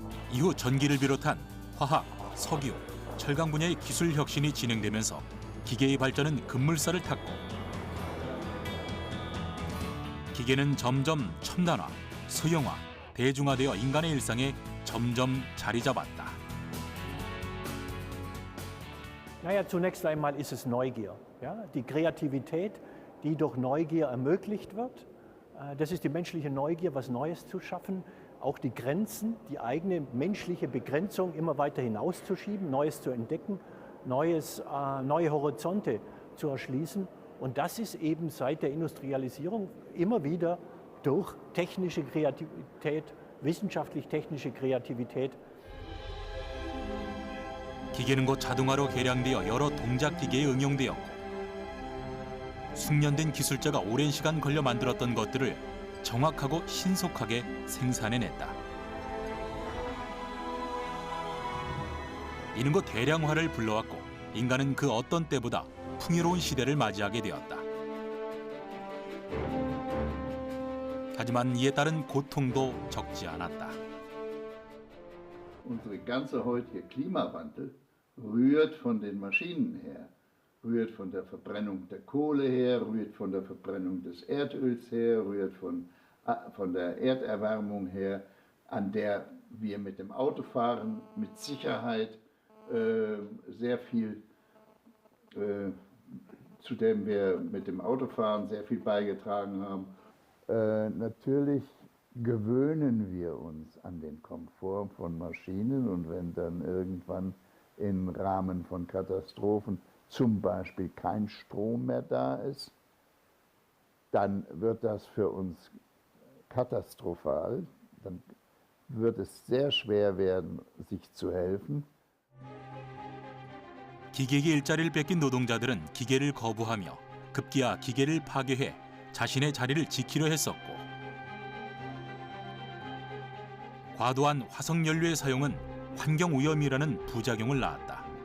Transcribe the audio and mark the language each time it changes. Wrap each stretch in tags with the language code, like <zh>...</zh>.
<ko>이후 전기를 비롯한 화학, 석유, 철강 분야의 기술 혁신이 진행되면서 기계의 발전은 급물살을 탔고 기계는 점점 첨단화, 소형화, 대중화되어 인간의 일상에 점점 자리 잡았다.</ko> <de>Naja, zunächst einmal ist es Neugier. Ja? Die Kreativität, die durch Neugier ermöglicht wird. Das ist die menschliche Neugier, was Neues zu schaffen. Auch die Grenzen, die eigene menschliche Begrenzung immer weiter hinauszuschieben, Neues zu entdecken, neue Horizonte zu erschließen. Und das ist eben seit der Industrialisierung immer wieder durch technische Kreativität, wissenschaftlich-technische Kreativität.</de> <ko>기계는 곧 자동화로 개량되어 여러 동작 기계에 응용되었고 숙련된 기술자가 오랜 시간 걸려 만들었던 것들을 정확하고 신속하게 생산해냈다. 이는 곧 대량화를 불러왔고 인간은 그 어떤 때보다 풍요로운 시대를 맞이하게 되었다. 하지만 이에 따른 고통도 적지 않았다.</ko> <de>Unsere ganze heutige Klimawandel rührt von den Maschinen her, rührt von der Verbrennung der Kohle her, rührt von der Verbrennung des Erdöls her, rührt von der Erderwärmung her, an der wir mit dem Autofahren mit Sicherheit sehr viel, zu dem wir mit dem Autofahren sehr viel beigetragen haben. Natürlich gewöhnen wir uns an den Komfort von Maschinen und wenn dann irgendwann im Rahmen von Katastrophen zum Beispiel kein Strom mehr da ist, dann wird das für uns katastrophal. Dann wird es sehr schwer werden, sich zu helfen.</de> <ko>기계에게 일자리를 뺏긴 노동자들은 기계를 거부하며 급기야 기계를 파괴해 자신의 자리를 지키려 했었고 과도한 화석연료의 사용은 환경오염이라는 부작용을 낳았다.</ko>